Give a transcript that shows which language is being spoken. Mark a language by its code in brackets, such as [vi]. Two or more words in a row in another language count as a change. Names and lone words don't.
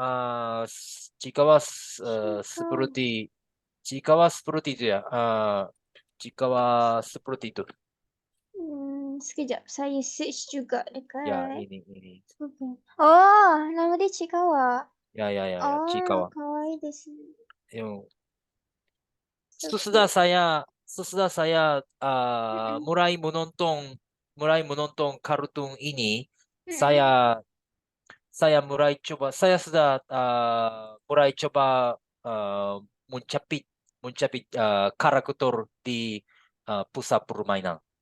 [id] Chikawa. Chikawa seperti itu ya. Chikawa seperti itu. Sekejap. Saya search juga Ya, dekat ini. Google. Oh, nama dia Chikawa. Ya, Oh, Chikawa. [ja] kawaii desu. Yung [en] So cute. [id] sesudah saya Mm-mm. mulai menonton kartun ini, Mm-mm. saya saya sudah mulai coba mencapit karakter di pusat permainan.